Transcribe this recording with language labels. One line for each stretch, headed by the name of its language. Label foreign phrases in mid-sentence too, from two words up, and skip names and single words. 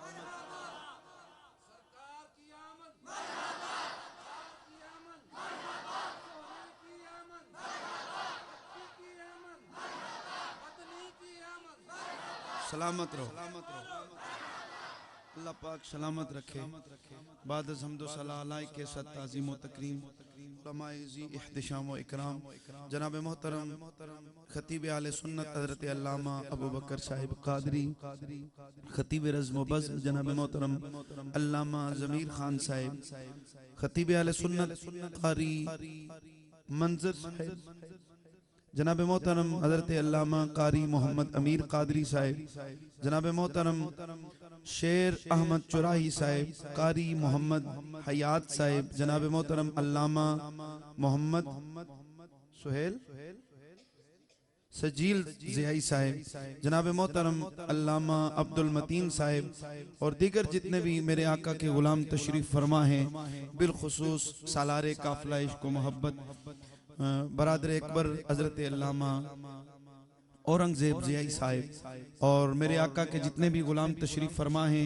Urdu: سلامت رہو اللہ پاک سلامت رکھے. بعد حمدو صلاح کے ست تعظیم و تکریم علمائے اے احتشام و اکرام جناب محترم خطیب آل سنت حضرت علامہ ابو بکر صاحب قادری خطیب رزم و بزم جناب محترم علامہ ضمیر خان صاحب خطیب آل سنت قاری منظر صاحب جناب محترم حضرت علامہ قاری محمد امیر قادری صاحب جناب محترم شیر احمد چراہی صاحب قاری محمد حیات صاحب جناب محترم علامہ محمد سہیل سجیل ضیائی صاحب جناب محترم علامہ عبد المتین صاحب اور دیگر جتنے بھی میرے آقا کے غلام تشریف فرما ہیں بالخصوص سالار قافلہ عشق و محبت برادر اکبر حضرت علامہ اورنگزیب ضیائی صاحب اور میرے آقا کے جتنے بھی غلام تشریف فرما ہیں.